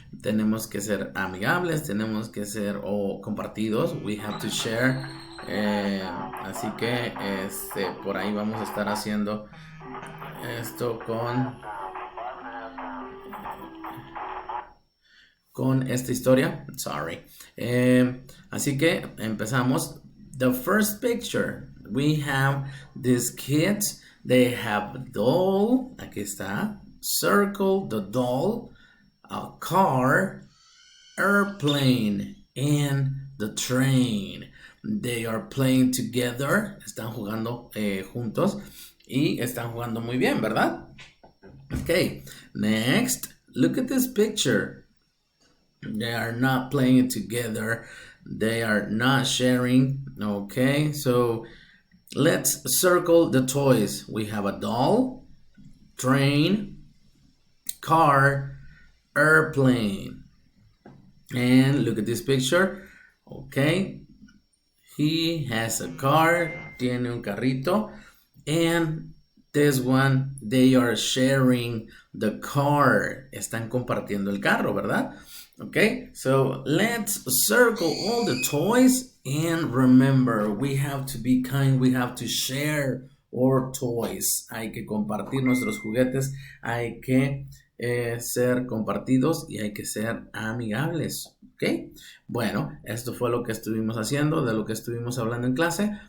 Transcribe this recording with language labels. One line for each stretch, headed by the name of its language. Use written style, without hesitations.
Spanish: Tenemos que ser amigables, tenemos que ser compartidos,
English: we have to share,
Spanish: así que por ahí vamos a estar haciendo esto con esta historia. Sorry. Así que empezamos.
English: The first picture, we have these kids. They have a doll.
Spanish: Aquí está.
English: Circle the doll, a car, airplane, and the train. They are playing together.
Spanish: Están jugando juntos y están jugando muy bien, ¿verdad?
English: Okay, next, look at this picture. They are not playing together. They are not sharing. Okay, so let's circle the toys. We have a doll, train, car, airplane. And look at this picture. Okay, he has a car,
Spanish: tiene un carrito.
English: And this one, they are sharing the car.
Spanish: Están compartiendo el carro, ¿verdad?
English: Okay, so let's circle all the toys and remember, we have to be kind, we have to share our toys.
Spanish: Hay que compartir nuestros juguetes, hay que ser compartidos y hay que ser amigables. ¿Ok? Bueno, esto fue lo que estuvimos haciendo, de lo que estuvimos hablando en clase.